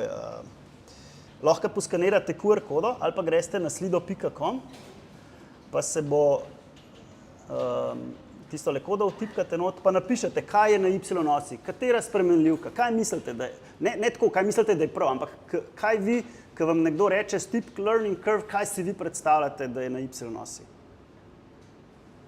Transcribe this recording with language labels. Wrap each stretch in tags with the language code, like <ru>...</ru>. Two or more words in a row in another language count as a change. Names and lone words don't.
<sl>Lahko poskanirate QR kodo ali pa greste na slido.com, pa se bo tisto kodo vtipkate not, pa napišete, kaj je na y osi, katera spremenljivka, kaj mislite, da je, ne tako, kaj mislite, da je prav, ampak kaj vi, ko vam nekdo reče</sl> <en>steep learning curve,</en> <sl>kaj si vi predstavljate, da je na y osi?</sl>